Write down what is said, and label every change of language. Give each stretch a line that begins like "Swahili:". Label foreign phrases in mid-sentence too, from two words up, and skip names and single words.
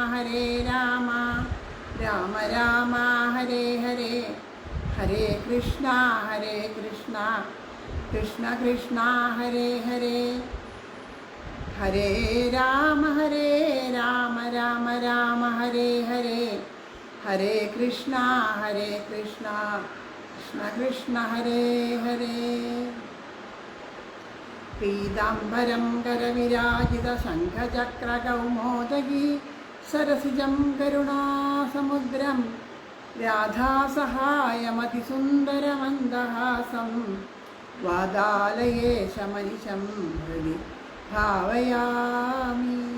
Sanskrit: രാമ ഹരേ ഹരേ, ഹരേ കൃഷ്ണ കൃഷ്ണ കൃഷ്ണ ഹരേ ഹരേ, ഹരേ രാമ രാമ ഹരേ ഹരേ, ഹരേ കൃഷ്ണ കൃഷ്ണ കൃഷ്ണ ഹരേ ഹരേ. പീതാംബരം കരവിരാജിത ശംഖചക്രകൗമോദഗീ സരസിജം കരുണാസമുദ്രം രാധാസഹായമതിസുന്ദരമന്ദഹാസം വാദാലയേശമനിശം ഹൃദി ഭാവയാമി.